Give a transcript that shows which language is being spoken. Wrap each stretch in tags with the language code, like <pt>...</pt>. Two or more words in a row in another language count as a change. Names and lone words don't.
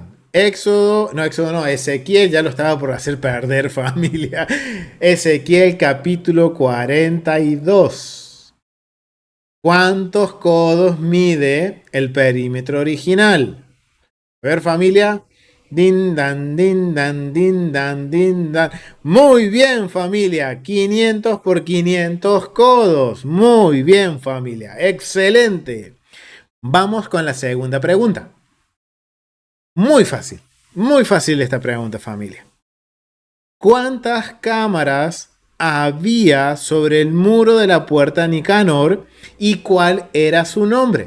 <es>Éxodo no, Ezequiel ya lo estaba por hacer perder, familia. Ezequiel capítulo 42. ¿Cuántos codos mide el perímetro original? A ver, familia. Din dan, din dan, din dan, din dan. Muy bien, familia. 500 por 500 codos. Muy bien, familia. Excelente. Vamos con la segunda pregunta. Muy fácil esta pregunta, familia. ¿Cuántas cámaras había sobre el muro de la puerta Nicanor y cuál era su nombre?</es>